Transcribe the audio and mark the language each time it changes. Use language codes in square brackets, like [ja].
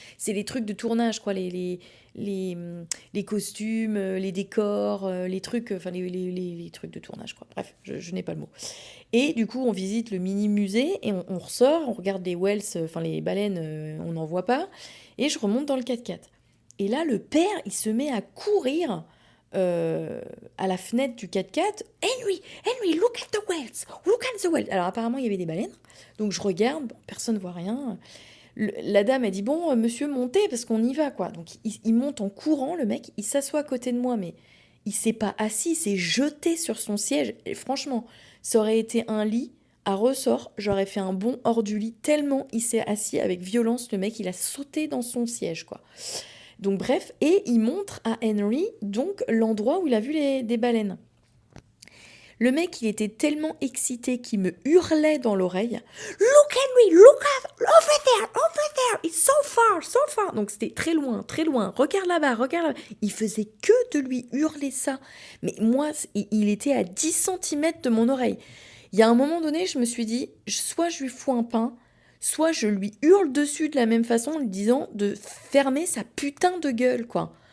[fr] C'est les trucs de tournage, quoi, les costumes, les décors, les trucs, enfin, les trucs de tournage, quoi. Bref, je n'ai pas le mot. Et du coup, on visite le mini-musée et on ressort, on regarde les whales, enfin les baleines, on n'en voit pas. Et je remonte dans le 4x4. Et là, le père, il se met à courir à la fenêtre du 4x4. [en] Henry, look at the whales, look at the whales. [fr] Alors apparemment, il y avait des baleines. Donc je regarde, bon, personne ne voit rien. La dame, elle dit, bon, monsieur, montez, parce qu'on y va, quoi. Donc il monte en courant, le mec, il s'assoit à côté de moi, mais il s'est pas assis, il s'est jeté sur son siège. Et franchement, ça aurait été un lit à ressort, j'aurais fait un bond hors du lit, tellement il s'est assis avec violence, le mec, il a sauté dans son siège, quoi. Donc bref, et il montre à Henry donc l'endroit où il a vu des baleines. Le mec, il était tellement excité qu'il me hurlait dans l'oreille. [en] Look Henry, look over there, it's so far, so far. [fr] Donc c'était très loin, regarde là-bas, regarde là-bas. Il faisait que de lui hurler ça. Mais moi, il était à 10 centimètres de mon oreille. Il y a un moment donné, je me suis dit, soit je lui fous un pain, soit je lui hurle dessus de la même façon en lui disant de fermer sa putain de gueule, quoi.